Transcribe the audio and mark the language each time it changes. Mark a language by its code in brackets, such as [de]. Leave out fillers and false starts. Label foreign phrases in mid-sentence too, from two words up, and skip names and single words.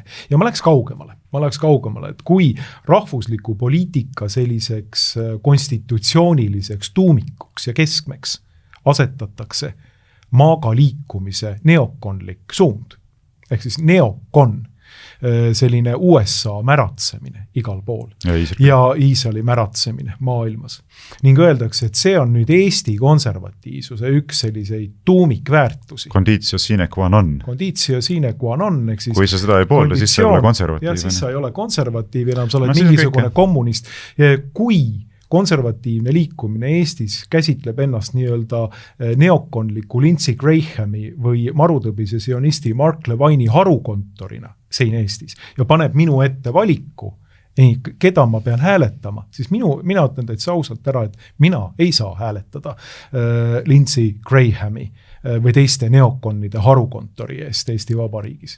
[et] Ja ma läheks kaugemale, et kui rahvusliku poliitika selliseks konstitutsiooniliseks tuumikuks ja keskmeks asetatakse maaga liikumise neokonlik suund, ehk siis neokon, selline USA märatsemine igal pool ja Iisraeli märatsemine maailmas. Ning öeldakse, et see on nüüd Eesti konservatiivsuse üks selliseid tuumikväärtusi. [la] Conditio sine qua non. Conditio sine qua non, [et] ehk siis kui sa seda ei poolda, siis sa ei ole konservatiiv. Ja siis sa ei ole konservatiiv enam, sa oled mingisugune kommunist. Kui konservatiivne liikumine Eestis käsitleb ennast nii-öelda neokonliku Lindsey Grahami või marutõbise sionisti Mark Levine'i harukontorina siin Eestis ja paneb minu ette valiku, keda ma pean hääletama, siis mina ütlen täitsa ausalt ära, et mina ei saa hääletada Lindsey Grahami või teiste neokonide harukontori eest Eesti Vabariigis.